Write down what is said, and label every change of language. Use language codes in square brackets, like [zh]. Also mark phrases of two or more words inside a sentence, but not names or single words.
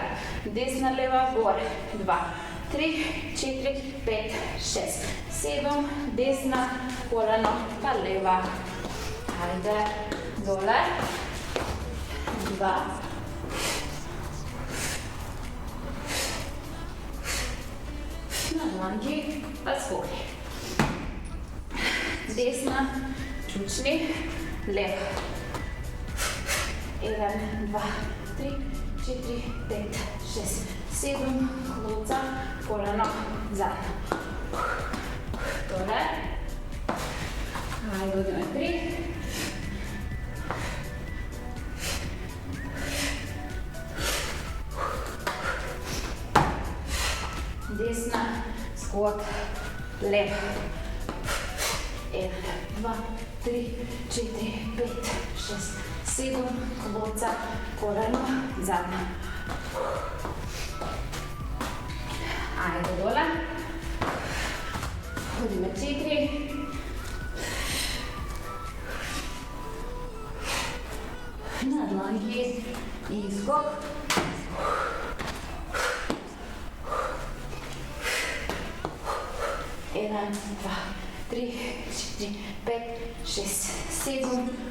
[mk] Десна, лева, горе. 2, 3, 4, 5, 6, 7, десна, колено, па лева. Ајде, доле. 2. На дланки, па скокни. Desna, čučni, leva. 1, 2, 3, 4, 5, 6, 7, kloca, koleno, zadnja. Dole. Ajde, odime 3. Desna, skok, leva. 1, 2, 3, 4, 5, 6, 7, kloca, koleno, zadnja. Ajde dole. Hodime 4. Na dlanki i skok. Jedan, dva, 3, 4, 5, 6, 7.